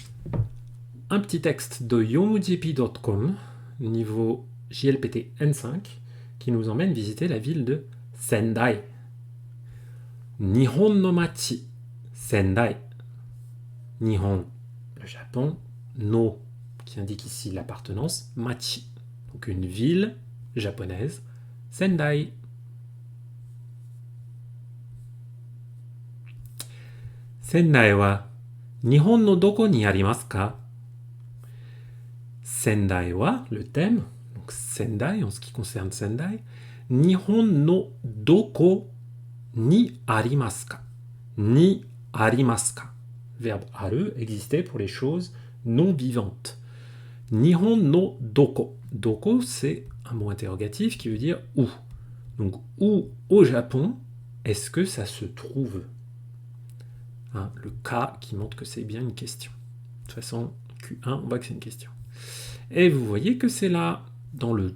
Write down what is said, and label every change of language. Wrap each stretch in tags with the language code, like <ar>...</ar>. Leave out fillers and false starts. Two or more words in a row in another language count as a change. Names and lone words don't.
<fr>un petit texte de yomujp.com, niveau JLPT N5, qui nous emmène visiter la ville de Sendai.</fr> <ja>日本の町、仙台. Nihon,</ja> <fr>le Japon, no, qui indique ici l'appartenance, machi, donc une ville japonaise, Sendai.</fr> <ja>仙台は日本のどこにありますか? 仙台は,</ja> <fr>le thème, donc Sendai en ce qui concerne Sendai,</fr> <ja>日本のどこにありますか? にありますか.</ja> <fr>Verbe aru, exister pour les choses non vivantes.</fr> <ja>日本のどこ. Doko,</ja> <fr>c'est un mot interrogatif qui veut dire où. Donc, où au Japon est-ce que ça se trouve? Le cas qui montre que c'est bien une question. De toute façon, Q1, on voit que c'est une question. Et vous voyez que c'est là, dans le...</fr>